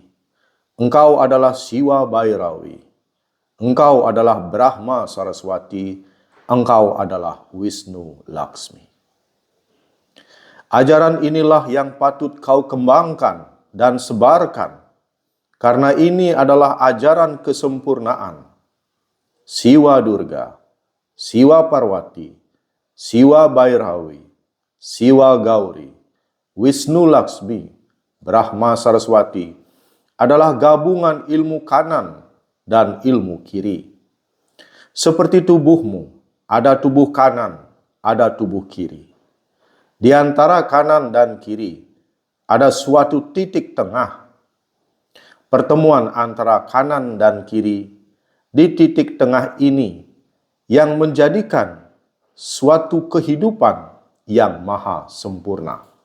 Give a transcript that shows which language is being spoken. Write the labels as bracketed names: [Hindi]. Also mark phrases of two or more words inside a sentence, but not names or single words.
[Indonesian] Engkau adalah Siwa Bhairawi. Engkau adalah Brahma Saraswati. Engkau adalah Wisnu Laksmi. Ajaran inilah yang patut kau kembangkan dan sebarkan, karena ini adalah ajaran kesempurnaan. Siwa Durga, Siwa Parwati, Siwa Bhairawi, Siwa Gauri, Wisnu Laksmi, Brahma Saraswati adalah gabungan ilmu kanan dan ilmu kiri. Seperti tubuhmu, ada tubuh kanan, ada tubuh kiri. Di antara kanan dan kiri, ada suatu titik tengah. Pertemuan antara kanan dan kiri di titik tengah ini yang menjadikan suatu kehidupan yang maha sempurna.